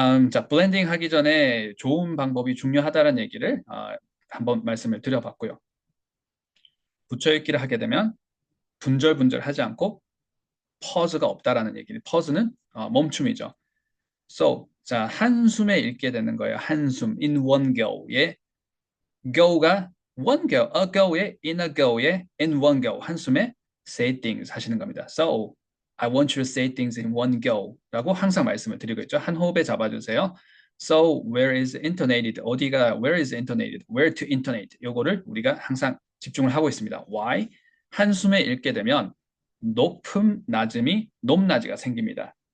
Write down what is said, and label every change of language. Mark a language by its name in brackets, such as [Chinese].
[Korean] 자, 블렌딩 하기 전에 좋은 방법이 중요하다는 얘기를 한번 말씀을 드려봤고요. 붙여읽기를 하게 되면 분절분절하지 않고 퍼즈가 없다라는 얘기를, 퍼즈는 멈춤이죠. So, 자, 한숨에 읽게 되는 거예요. [English] 한숨, in one go에, go가 one go, a go에, in a go에, in one go, [Korean] 한숨에 [English] say things [Korean] 하시는 겁니다. [English] So, I want you to say things in one go [Korean] 라고 항상 말씀을 드리고 있죠. 한 호흡에 잡아주세요. [English] So, where is intonated? [Korean] 어디가 [English] where is intonated? Where to intonate? [Korean] 요거를 우리가 항상 집중을 하고 있습니다. [English] Why? [Korean] 한숨에 읽게 되면 높음, 낮음이 높낮이가 생깁니다.